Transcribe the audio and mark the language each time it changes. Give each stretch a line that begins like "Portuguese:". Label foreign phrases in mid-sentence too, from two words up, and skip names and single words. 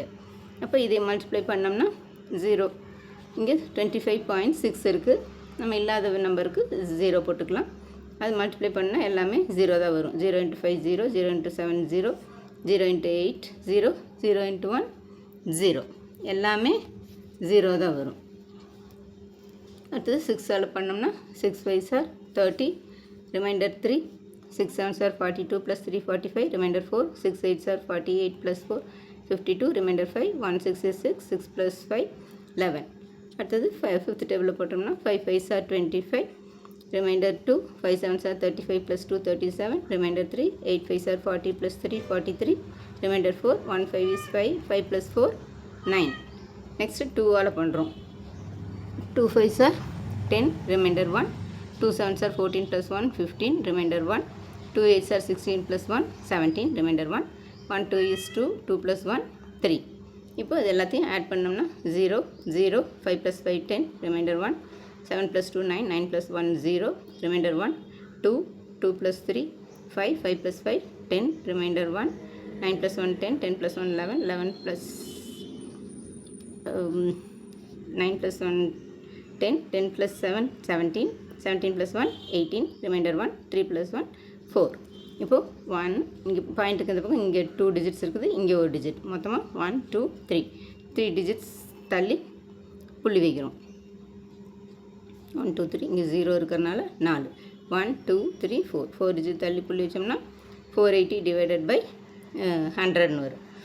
Tamil: அப்போ இதை மல்டிப்ளை பண்ணோம்னா 0, இங்கே 25.6 இருக்குது, நம்ம இல்லாத நம்பருக்கு 0 போட்டுக்கலாம். அது மல்டிப்ளை பண்ணால் எல்லாமே 0 தான் வரும். 0 × 5 0, 0 × 7 0, 0 × 8 0, 0 × 1 0, எல்லாமே 0 தான் வரும். அடுத்தது 6ஆல் பண்ணோம்னா
English: 6 5s are 30, ரிமைண்டர் 3, 6 7s are 42 + 3 45, ரிமைண்டர் 4, 6 8s are 48 + 4 52, remainder 5, 1 6 is 6, 6 plus 5 11.
Tamil: அடுத்தது 5th டேபிளில் போட்டோம்னா
English: 5 5s are 25, remainder 2, 5 7s are 35 plus 2 37, remainder 3, 8 5s are 40 plus 3 43, remainder 4, 1 5 is 5, 5 plus 4 9.
Tamil: Next 2ஆல் பண்ணுறோம்.
English: 2 5s are 10, remainder 1, 2 7s are 14 plus 1 15, remainder 1, 2 8s are 16 plus 1 17, remainder 1, 1 2 is 2, 2 plus 1 3.
Tamil: இப்போ இது எல்லாத்தையும் ஆட் பண்ணோம்னா
English: 0 0, 5 plus 5 10, remainder 1, 7 plus 2 9, 9 plus 1 0, remainder 1, 2, 2 plus 3 5, 5 plus 5 10, remainder 1, 9 plus 1 10, 10 plus 1 11, 11 plus 9 plus 1 10, 10 plus 7 17, 17 plus 1 18, remainder 1, 3 plus 1 4.
Tamil: இப்போது 1 இங்கே பாயிண்ட்டுக்கு இந்த பக்கம் இங்கே 2 டிஜிட்ஸ் இருக்குது, இங்கே ஒரு டிஜிட், மொத்தமாக 1 2 3 டிஜிட்ஸ் தள்ளி புள்ளி வைக்கிறோம். 1 2 3 இங்கே 0 இருக்கிறனால 4, 1 2 3 4 டிஜிட் தள்ளி புள்ளி வச்சோம்னா 480
English: divided by
Tamil: 100ன்னு வரும்.